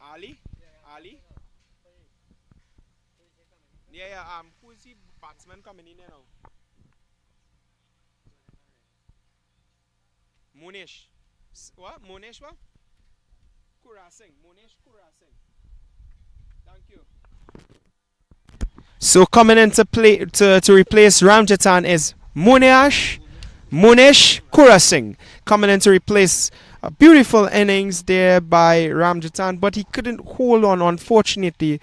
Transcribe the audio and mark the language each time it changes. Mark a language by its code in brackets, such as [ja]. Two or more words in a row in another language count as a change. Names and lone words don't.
[en] Ali. Yeah. Who's the batsman coming in there now? Monesh. What? Monesh what? Kurasing. Monesh Kurasing. Thank you. So coming into play to replace Ramjatan is Monesh Kurasing. Coming in to replace a beautiful innings there by Ramjatan, but he couldn't hold on, unfortunately.